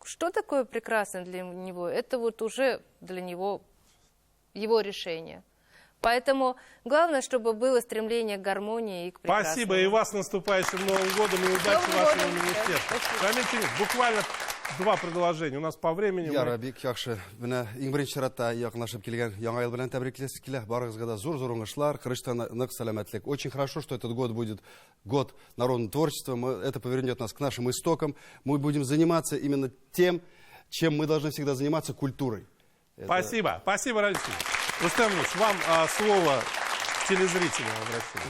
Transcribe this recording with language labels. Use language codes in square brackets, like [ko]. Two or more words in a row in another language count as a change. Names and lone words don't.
[ru] Что такое прекрасное для него? Это вот уже для него его решение. Поэтому главное, чтобы было стремление к гармонии и к прекрасному. Спасибо, и вас с наступающим Новым годом, и удачи вашему министерству. Буквально два предложения. У нас по времени... [tt] Я Рабик, яхшы. Менә иң беренче чиратта якынлашып килгән яңа ел белән тәбрикләсе килә. Барыгызга да зур-зур уңышлар, кырыштан нык сәламәтлек. [ru] Очень хорошо, что этот год будет год народного творчества. Это повернет нас к нашим истокам. Мы будем заниматься именно тем, чем мы должны всегда заниматься, культурой. Спасибо. Спасибо, Равиль. Рустем Ильич, вам слово телезрителям обращения.